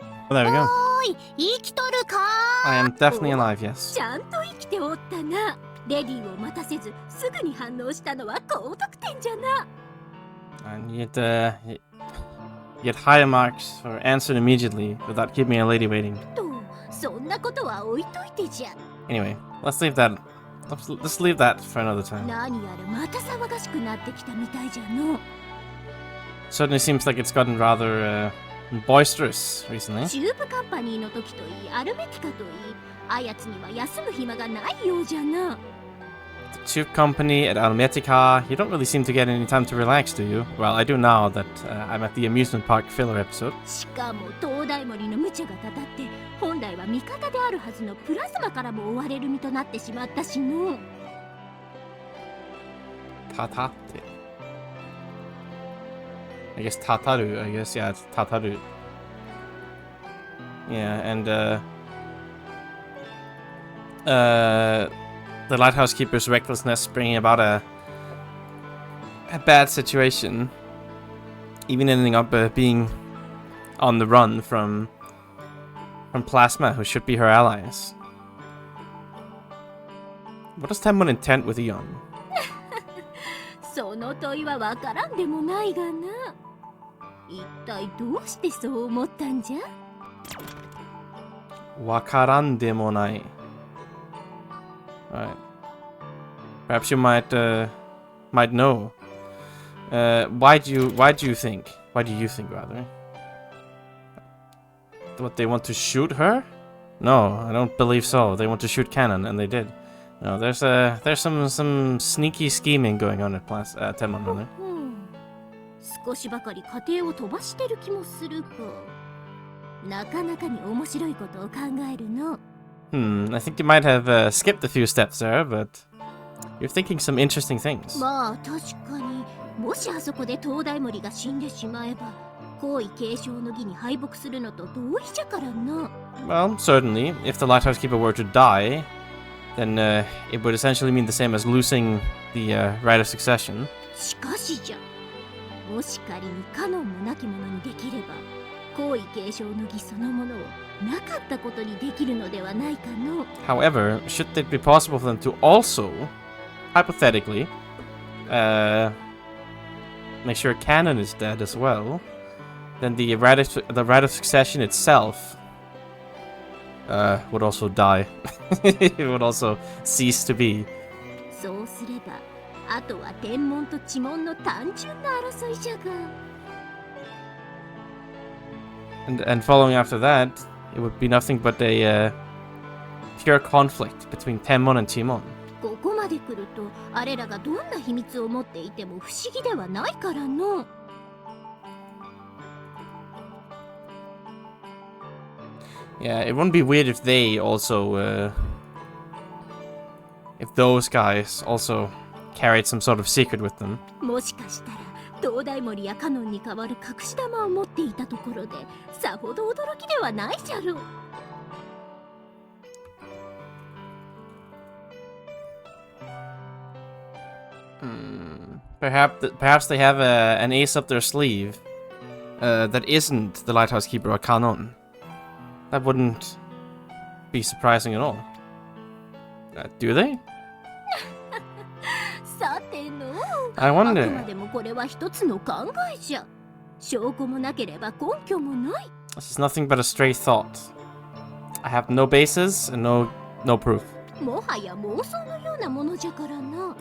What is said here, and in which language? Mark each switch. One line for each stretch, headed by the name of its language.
English: there we go.
Japanese: おーい、生きとるか
English: I am definitely alive, yes.
Japanese: ちゃんと生きておったな。レディーを待たせず、すぐに反応したのは高得点じゃな。
English: And you get higher marks for answering immediately without keeping a lady waiting.
Japanese: と、そんなことは置いといてじゃ。
English: Anyway, let's leave that for another time.
Japanese: 何やらまた騒がしくなってきたみたいじゃの。
English: Certainly seems like it's gotten rather boisterous recently.
Japanese: チューブカンパニーの時といい、アルメティカといい、あやつには休む暇がないようじゃな。
English: The tube company at Almetica, you don't really seem to get any time to relax, do you? Well, I do now that I'm at the amusement park filler episode.
Japanese: しかも東大森の無茶がたたって、本来は味方であるはずのプラズマからも追われる身となってしまったしの。
English: Tatate. I guess Tataru, I guess, yeah, it's Tataru. Yeah, and the lighthouse keeper's recklessness bringing about a bad situation, even ending up being on the run from Plasma, who should be her allies. What does Tenmon intend with Eon?
Japanese: その問いはわからんでもないがな。一体どうしてそう思ったんじゃ? Wakaran demonai.
English: Alright. Perhaps you might know. Why do you think rather? What, they want to shoot her? No, I don't believe so. They want to shoot Cannon, and they did. No, there's some sneaky scheming going on at Tenmon, rather.
Japanese: 少しばかり家庭を飛ばしてる気もするか。なかなかに面白いことを考えるの。
English: I think you might have skipped a few steps there, but you're thinking some interesting things.
Japanese: まあ確かに、もしあそこで東大森が死んでしまえば、皇位継承の儀に敗北するのと同意じゃからな。
English: Well, certainly, if the lighthouse keeper were to die, then it would essentially mean the same as losing the right of succession.
Japanese: しかしじゃ、もし仮にカノンもなき者にできれば、皇位継承の儀そのものをなかったことにできるのではないかの。
English: However, should it be possible for them to also, hypothetically, make sure Cannon is dead as well, then the right of succession itself would also die. It would also cease to be.
Japanese: そうすれば、あとは天文と地紋の単純な争いじゃが。
English: And following after that, it would be nothing but a pure conflict between Tenmon and Timon.
Japanese: ここまで来ると、あれらがどんな秘密を持っていても不思議ではないからの。
English: Yeah, it wouldn't be weird if they also, if those guys also carried some sort of secret with them.
Japanese: もしかしたら、東大森やカノンに代わる隠し玉を持っていたところで、さほど驚きではないじゃろう。
English: Perhaps they have an ace up their sleeve that isn't the lighthouse keeper or Kanon. That wouldn't be surprising at all. Do they?
Japanese: さての。
English: I wonder.
Japanese: あくまでもこれは一つの考えじゃ。証拠もなければ根拠もない。
English: This is nothing but a stray thought. I have no basis and no proof.
Japanese: もはや妄想のようなものじゃからな。